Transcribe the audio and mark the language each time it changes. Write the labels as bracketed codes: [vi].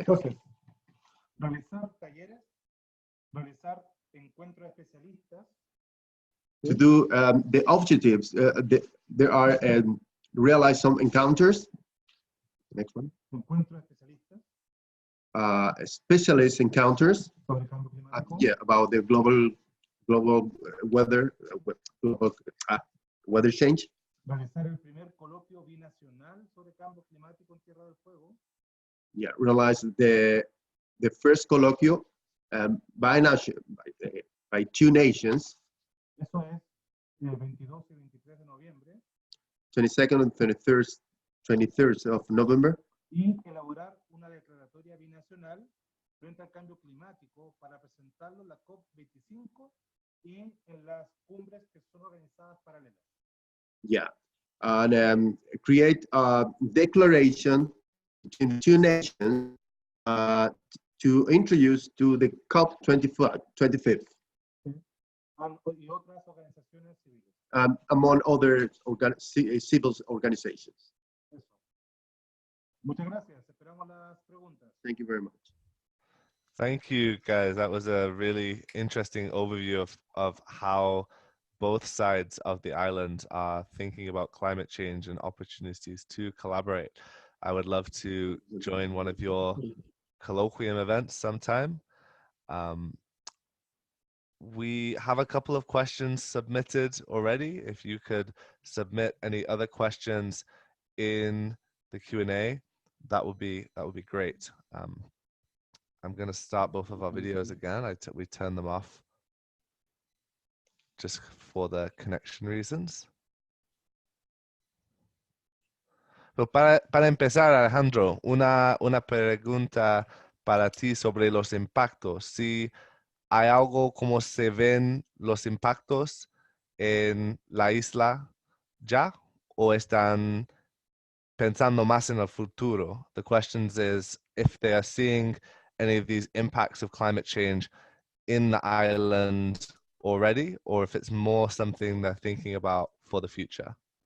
[es] entonces, realizar talleres, realizar encuentros de especialistas. [en] To do the objectives, there are realize some encounters. Next one. [es] Encuentros de especialistas [en] Specialist encounters. [es] sobre el cambio climático. [en] Yeah, about the global weather, global weather change. [es] Realizar el primer coloquio binacional sobre cambio climático en Tierra del Fuego. [en] Yeah, realize the first colloquium by two nations. [es] Eso es el 22 y 23 de noviembre. [en] 22nd and 23rd of November. [es] Y elaborar una declaratoria binacional frente al cambio climático para presentarlo en la COP25 y en las cumbres que son organizadas paralelas. [en] Yeah, and create a declaration between two nations to introduce to the COP25. [es] Y otras organizaciones civiles. [en] Among other civil organizations. [es] Eso. Muchas gracias. Esperamos las preguntas. [en] Thank you very much. Thank you, guys. That was a really interesting overview of how both sides of the island are thinking about climate change and opportunities to collaborate. I would love to join one of your colloquium events sometime. We have a couple of questions submitted already. If you could submit any other questions in the Q&A, that would be great. I'm going to start both of our videos again. We turn them off just for the connection reasons. [es] Pero para empezar, Alejandro, una pregunta para ti sobre los impactos. Si hay algo como se ven los impactos en la isla ya, o están pensando más en el futuro. [en] The question is if they are seeing any of these impacts of climate change in the island already, or if it's more something they're thinking about for the future.